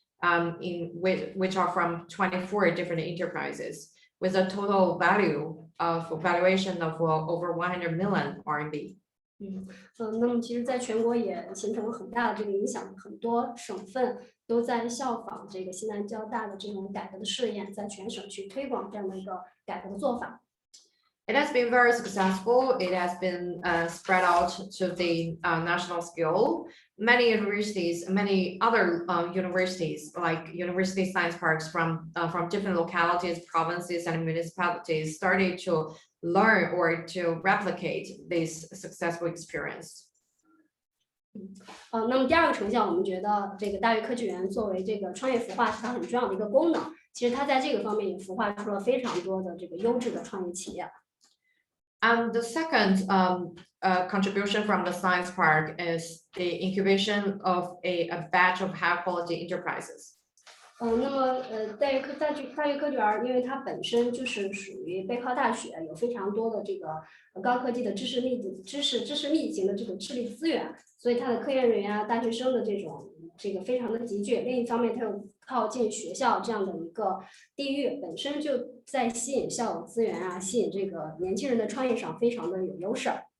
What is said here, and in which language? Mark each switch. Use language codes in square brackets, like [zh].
[en] Which are from 24 different enterprises with a total valuation of over 100 million RMB. [zh] 那么其实在全国也形成了很大的这个影响，很多省份都在效仿这个西南交大的这种改革的试验，在全省去推广这样的一个改革的做法。 [en] It has been very successful. It has been spread out to the national scale. Many universities, many other universities, like university science parks from different localities, provinces, and municipalities, started to learn or to replicate this successful experience. [zh] 那么第二个成效，我们觉得这个大学科技园作为这个创业孵化是它很重要的一个功能。其实它在这个方面也孵化出了非常多的这个优质的创业企业。 [en] And the second contribution from the science park is the incubation of a batch of high quality enterprises. [zh] 那么大学科技园，因为它本身就是属于背靠大学，有非常多的这个高科技的知识密集的这种智力资源，所以它的科研人员啊、大学生的这个非常的集聚。另一方面，它又靠近学校这样的一个地域，本身就在吸引校友资源啊、吸引这个年轻人的创业上非常的有优势。